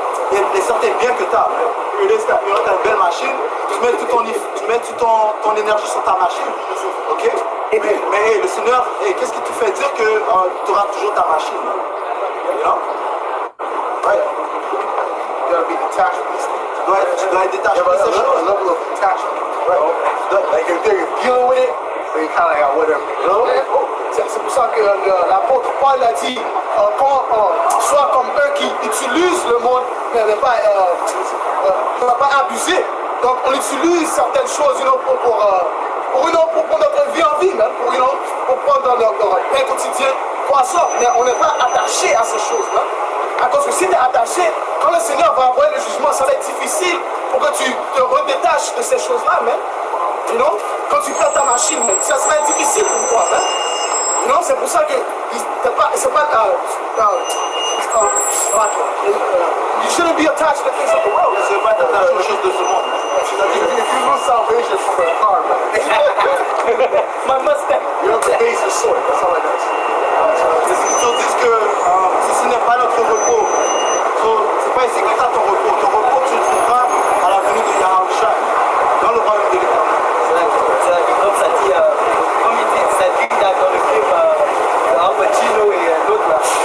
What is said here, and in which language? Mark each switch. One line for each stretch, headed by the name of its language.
French: Il y a certains biens que tu as. Tu as une belle machine, tu mets toute ton énergie sur ta machine. Ok? Mais le Seigneur, qu'est-ce qui te fait dire que tu auras toujours ta machine?
English: You know? Right? You gotta be detached from these things.
French: Tu dois être détaché de ces
English: A
French: choses.
English: level of detachment, right? Like if they're dealing with it, then you kind of like, whatever. You know?
French: C'est pour ça que l'apôtre Paul a dit soit comme eux qui utilisent le monde, mais ne va pas abuser. Donc on utilise certaines choses, you know, pour notre vie en vie, même, pour prendre notre pain quotidien, pour ça. Mais on n'est pas attaché à ces choses-là. À cause que si tu es attaché, quand le Seigneur va envoyer le jugement, ça va être difficile pour que tu te redétaches de ces choses-là, même. You know? Quand tu perds ta machine, ça sera difficile pour toi, même.
English: You know? C'est pour ça que you shouldn't be attached to the things of the world.
French: Tu ne veux pas t'attacher aux choses de ce monde.
English: If you lose salvation from a car, man, My Mustang. you have to base your sword. That's all I got to say.
French: Les Écritures disent que ceci n'est pas notre repos. C'est pas ici que tu as ton repos. Ton repos, tu le trouveras à la venue de Yahushua, dans le royaume de l'Éternel. Comme ça dit, comme il dit, ça dit dans le film Al Pacino et l'autre là.